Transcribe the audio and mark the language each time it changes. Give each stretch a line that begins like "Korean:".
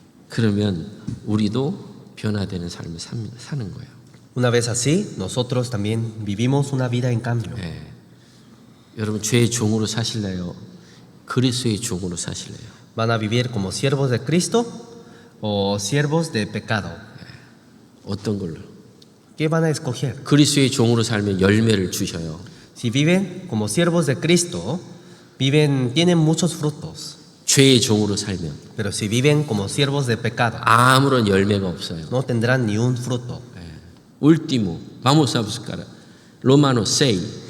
Korean: 그러면 우리도 변화되는 삶을 사는 거예요.
Spanish: Una vez así, nosotros también vivimos una vida en cambio.
Korean: 여러분 죄의 종으로 사실래요? 그리스도의 종으로 사실래요?
Spanish: ¿Van a vivir como siervos de Cristo o siervos de pecado?
Korean: 어떤 걸로?
Spanish: ¿Qué van a escoger?
Korean: 그리스도의 종으로 살면 열매를 주셔요.
Spanish: Si viven como siervos de Cristo, tienen muchos frutos.
Korean: 죄의 종으로 살면
Spanish: Pero si viven como siervos de pecado,
Korean: 아무런 열매가 없어요.
Spanish: no tendrán ni un fruto. Último, vamos a buscar Romanos 6.